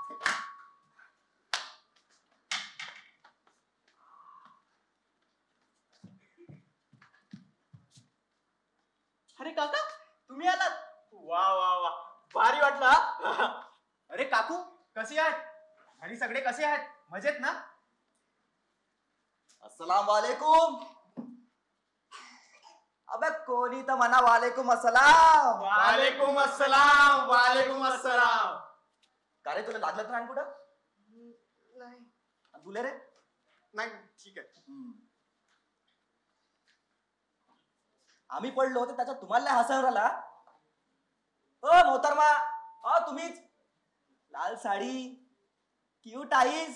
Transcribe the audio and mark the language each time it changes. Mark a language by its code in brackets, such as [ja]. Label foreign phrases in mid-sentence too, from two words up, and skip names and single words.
[mr] अरे काका तुम्ही आलात. वा वा वा भारी वाटला. अरे काकू कशी आहेत? घरी सगळे कसे आहेत? मजेत ना? [ar] السلام عليكم. [mr] अबे कोणी तर म्हणा [ar] وعليكم السلام. وعليكم السلام وعليكم السلام. [mr] का रे तुला लागलं तर कुठं? नाही तुले रे? नाही ठीक आहे. आम्ही पडलो होतो त्याच्यात तुम्हाला नाही हसायला आला? ओ मोहतरमा, तुम्हीच लाल साडी [en] cute eyes.